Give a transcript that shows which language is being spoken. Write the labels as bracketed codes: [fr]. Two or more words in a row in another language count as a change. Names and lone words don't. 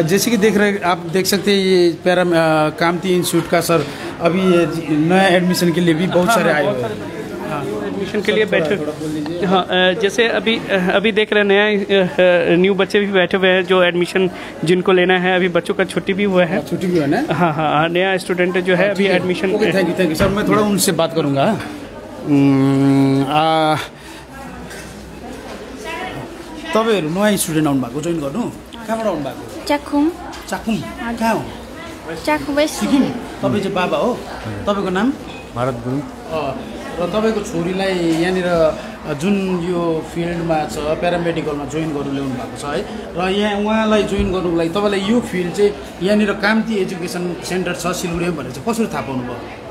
[hi] जैसे कि देख रहे आप देख सकते हैं ये कामती इंस्टीट्यूट का सर अभी ये नया एडमिशन के लिए भी बहुत सारे आए हुए हैं। हाँ, एडमिशन के लिए बैठे। हाँ, जैसे अभी देख रहे हैं नया न्यू बच्चे भी बैठे हुए हैं जो एडमिशन जिनको लेना है। अभी बच्चों का छुट्टी भी हुआ है। छुट्टी भी है ना। हाँ हाँ, नया स्टूडेंट जो है अभी एडमिशन। [en] thank you [hi] सर। मैं थोड़ा उनसे बात करूँगा। [ne] तपाईँहरू नयाँ स्टुडेन्ट आउनु भएको जोइन गर्नु कहाँबाट आउनु भएको? चाखुम कहाँ हो? चाखुम सिक्किम। तपाईँ चाहिँ बाबा हो। तपाईँको नाम? भारत गुरुङ। र तपाईँको छोरीलाई यहाँनिर जुन यो फिल्डमा छ प्यारामेडिकलमा जोइन गर्नु ल्याउनु भएको छ है, र यहाँ उहाँलाई जोइन गर्नुको लागि तपाईँलाई यो फिल्ड चाहिँ यहाँनिर कामती एजुकेसन सेन्टर छ सिलगढी भनेर चाहिँ कसरी थाहा पाउनु भयो?